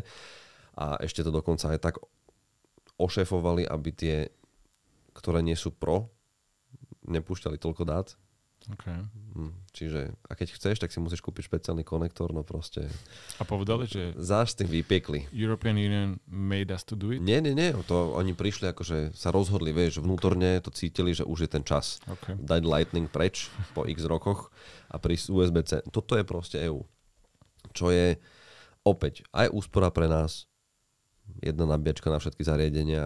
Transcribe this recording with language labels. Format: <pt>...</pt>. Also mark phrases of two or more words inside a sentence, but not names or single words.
<sk>A ešte to dokonca aj tak ošéfovali, aby tie, ktoré nie sú pro, nepúšťali toľko dát. Okay. Čiže, a keď chceš, tak si musíš kúpiť špeciálny konektor, no proste... A povedali, že... Záš s tým vypiekli.</sk> <en>European Union made us to do it?</en> <sk>Nie, to oni prišli, akože sa rozhodli, vieš, vnútorne to cítili, že už je ten čas. Okay. Dať Lightning preč po x rokoch a prísť USB-C. Toto je proste EU. Čo je opäť aj úspora pre nás, jedna nabíjačka na všetky zariadenia.</sk>